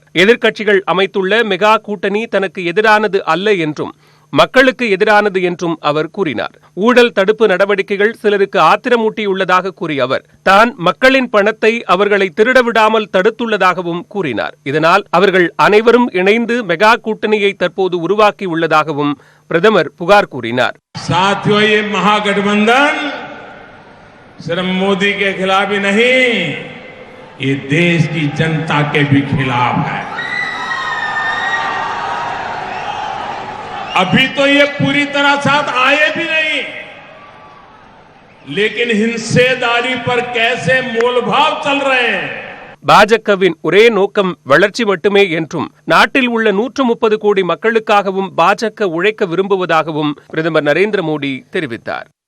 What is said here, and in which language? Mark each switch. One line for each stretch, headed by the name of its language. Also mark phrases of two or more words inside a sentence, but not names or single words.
Tamil: எதிர்க்கட்சிகள் அமைத்துள்ள மெகா கூட்டணி தனக்கு எதிரானது அல்ல என்றும், மக்களுக்கு எதிரானது என்றும் அவர் கூறினார். ஊழல் தடுப்பு நடவடிக்கைகள் சிலருக்கு ஆத்திரமூட்டியுள்ளதாக கூறிய அவர், தான் மக்களின் பணத்தை அவர்களை திருடவிடாமல் தடுத்துள்ளதாகவும் கூறினார். இதனால் அவர்கள் அனைவரும் இணைந்து மெகா கூட்டணியை தற்போது உருவாக்கியுள்ளதாகவும் பிரதமர் புகார் கூறினார்.
Hindi: साथियों, ये महागठबंधन सिर्फ मोदी के खिलाफ ही नहीं, ये देश की जनता के भी खिलाफ है. अभी तो ये पूरी तरह साथ आए भी नहीं, लेकिन हिस्सेदारी पर कैसे मोलभाव चल रहे हैं.
Tamil: பாஜகவின் ஒரே நோக்கம் வளர்ச்சி மட்டுமே என்றும், நாட்டில் உள்ள 130 கோடி மக்களுக்காகவும் பாஜக உழைக்க விரும்புவதாகவும் பிரதமர் நரேந்திர மோடி தெரிவித்தார்.